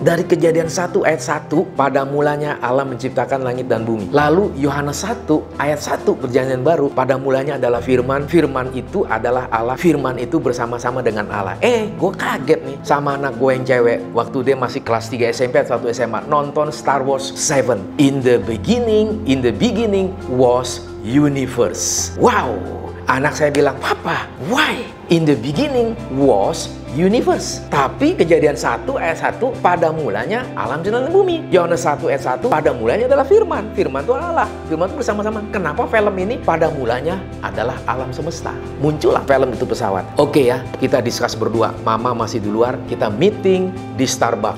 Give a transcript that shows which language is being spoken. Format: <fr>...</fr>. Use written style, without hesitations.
<id>Dari Kejadian 1 ayat 1, pada mulanya Allah menciptakan langit dan bumi. Lalu Yohanes 1 ayat 1, Perjanjian Baru, pada mulanya adalah firman, firman itu adalah Allah, firman itu bersama-sama dengan Allah. Gue kaget nih sama anak gue yang cewek, waktu dia masih kelas 3 SMP atau 1 SMA, nonton Star Wars 7.</id> <en>In the beginning was universe. Wow.</en> <id>Anak saya bilang,</id> <en>"Papa, why? In the beginning was universe."</en> <id>Tapi Kejadian 1 ayat 1, pada mulanya alam dan bumi. Yohanes 1 ayat 1, pada mulanya adalah firman. Firman itu Allah. Firman itu bersama-sama. Kenapa film ini pada mulanya adalah alam semesta? Muncullah film itu pesawat. Oke ya, kita discuss berdua. Mama masih di luar, kita meeting di Starbucks.</id>